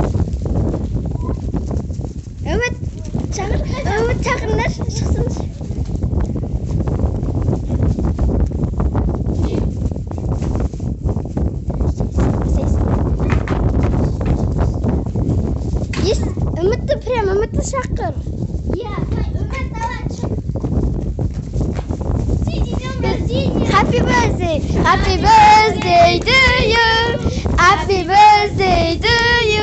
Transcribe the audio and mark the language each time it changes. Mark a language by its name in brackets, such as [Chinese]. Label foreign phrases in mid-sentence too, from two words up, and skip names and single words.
[Kazakh] Үміт шақырыңдар, шықсыңыз. Үмітті шақыр. Иә, Үміт давай шық. [English] Happy birthday, happy birthday to you. Happy birthday to you.